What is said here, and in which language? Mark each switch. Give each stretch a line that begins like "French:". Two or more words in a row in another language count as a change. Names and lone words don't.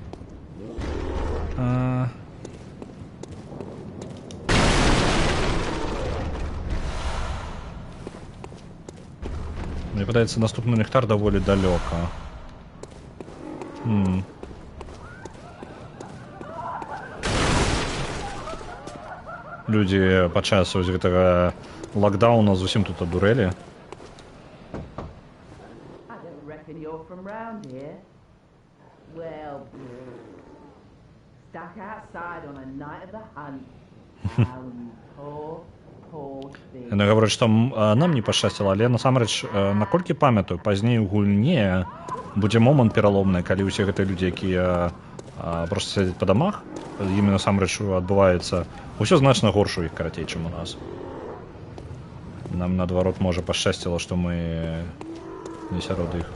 Belarusian: Мне падаецца, наступны ліхтар даволі далёка. Людзі падчас вось гэтага лакдауна зусім тут адурэлі.
English: From round here? Well, stuck outside on a night of the hunt. How you poor thing.
Belarusian: Яна гаворыць, што нам не пашчасціла, але насамрэч, наколькі памятаю, пазней у гульне будзе момант пераломны, калі ўсе гэтыя людзі, якія проста сядзяць па дамах, імі насамрэч адбываецца ўсё значна горш у іх, карацей, чым у нас. Нам, наадварот, можа пашчасціла, што мы не сярод іх.